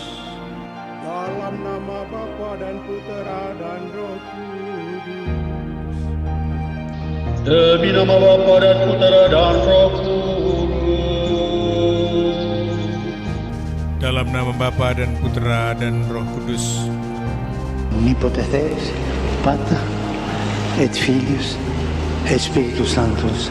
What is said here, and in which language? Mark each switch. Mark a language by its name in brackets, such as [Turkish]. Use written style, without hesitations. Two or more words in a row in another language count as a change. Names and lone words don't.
[Indonesian] Dalam nama Bapa dan Putra dan Roh Kudus. Demi nama Bapa dan Putra dan Roh Kudus. Dalam nama Bapa dan Putra dan Roh Kudus. [Latin] Omnipotens Deus, Pater et Filius et Spiritus Sanctus.